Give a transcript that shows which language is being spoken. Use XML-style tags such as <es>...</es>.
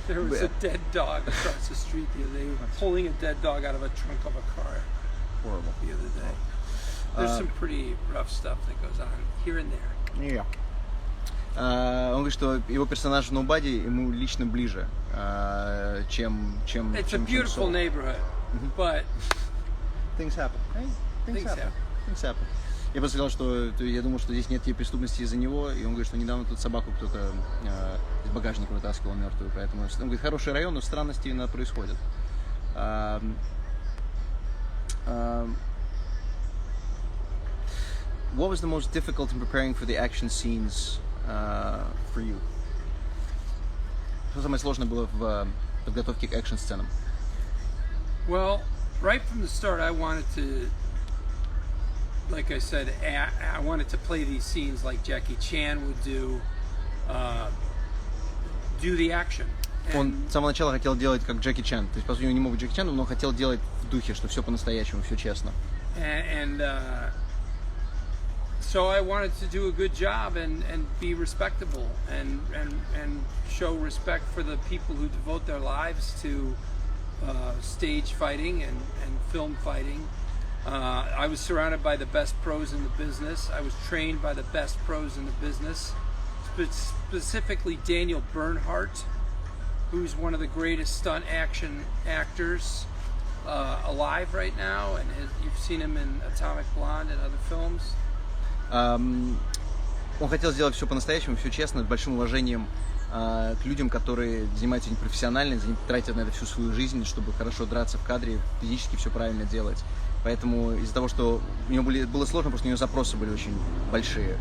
<en>There was a dead dog across the street the other day. They were pulling a dead dog out of a trunk of a car. Horrible. The other day. There's some pretty rough stuff that goes on here and there.</en> <ru>Он говорит, что его персонаж в Nobody ему лично ближе, чем</ru> <en>It's a beautiful neighborhood, but things happen. Things happen.</en> <ru>Я просто сказал, что я думал, что здесь нет преступности из-за него, и он говорит, что недавно тут собаку кто-то из багажника вытаскивал мертвую, поэтому он говорит, хороший район, но странности иногда происходят.</ru> <en>What was the most difficult in preparing for the action scenes for you?</en> <ru>Что самое сложное было в подготовке к экшн-сценам?</ru> <en>Well, right from the start, I wanted to, like I said, I wanted to play these scenes like Jackie Chan would do the action.</en> <ru>Он с самого начала хотел делать как Джеки Чан. То есть, по сути, он не мог быть Джеки Чаном, но хотел делать в духе, что все по-настоящему, все честно.</ru> <en>And so I wanted to do a good job and be respectable and show respect for the people who devote their lives to stage fighting and film fighting. I was surrounded by the best pros in the business. I was trained by the best pros in the business, specifically Daniel Bernhardt, who's one of the greatest stunt action actors alive right now, and you've seen him in Atomic Blonde and other films.</en> <ru>Он хотел сделать все по-настоящему, все честно, с большим уважением к людям, которые занимаются этим профессионально, тратят на это всю свою жизнь, чтобы хорошо драться в кадре, физически все правильно делать. Поэтому из-за того, что у него было сложно, потому что у него запросы были очень большие.</ru>